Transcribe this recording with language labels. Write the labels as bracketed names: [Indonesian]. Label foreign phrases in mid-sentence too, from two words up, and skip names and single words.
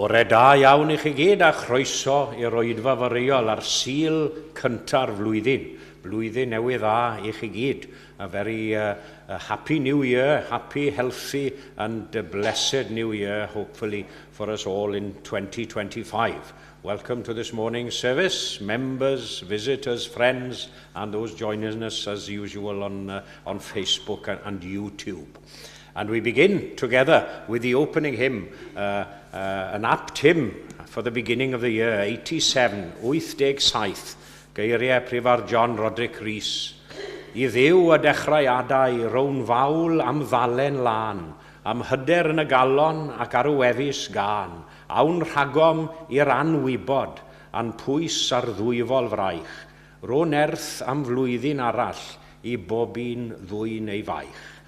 [Welsh] da iawn I chi gyd a chroeso i'r oedfa fariol ar Sul cynta'r flwyddyn. Blwyddyn newydd dda I chi gyd. [English] A very happy new year, happy, healthy and blessed new year, hopefully for us all in 2025. Welcome to this morning's service, members, visitors, friends, and those joining us as usual on Facebook and YouTube. And we begin together with the opening hymn, an apt hymn for the beginning of the year, 87, 87, [Welsh] geiriau Prifar John Roderick Rees. I ddiw a dechreuadau rown fawl am ddalen lan, am hyder yn y galon ac arwefus gan, awn rhagom i'r anwybod, a'n pwys ar ddwyfol fraich, ro nerth am flwyddyn arall I bob un ddwy neu faich.